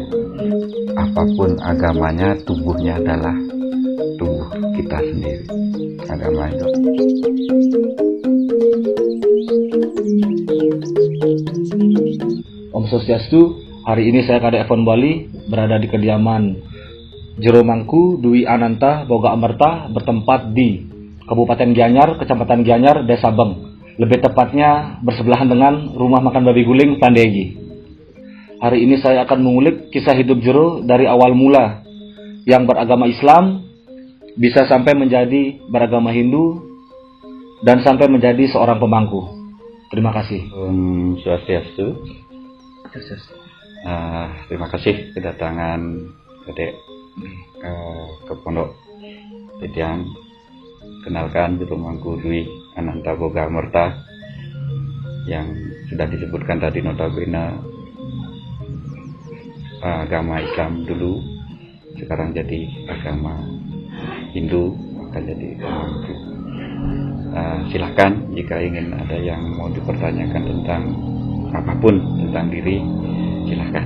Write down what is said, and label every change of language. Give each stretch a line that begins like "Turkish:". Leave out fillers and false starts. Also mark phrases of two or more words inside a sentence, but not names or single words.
Indonesian: Apapun agamanya, tubuhnya adalah tubuh kita sendiri. Agama itu. Om Swastiastu. Hari ini saya Kadek Evon Bali berada di kediaman Jero Mangku Dwi Ananta Boga Amerta, bertempat di Kabupaten Gianyar, Kecamatan Gianyar, Desa Beng. Lebih tepatnya bersebelahan dengan rumah makan babi guling Pandegi. Hari ini saya akan mengulik kisah hidup Jero dari awal mula yang beragama Islam bisa sampai menjadi beragama Hindu dan sampai menjadi seorang pemangku. Terima kasih. Om Swastiastu. Terima kasih kedatangan Kadek ke Pondok Titian. Kenalkan Jero Mangku Dwi Ananta Boga Amerta yang sudah disebutkan tadi, notabene agama Islam dulu, sekarang jadi agama Hindu, akan jadi agama Hindu. Silahkan jika ingin ada yang mau dipertanyakan tentang apapun tentang diri, silahkan.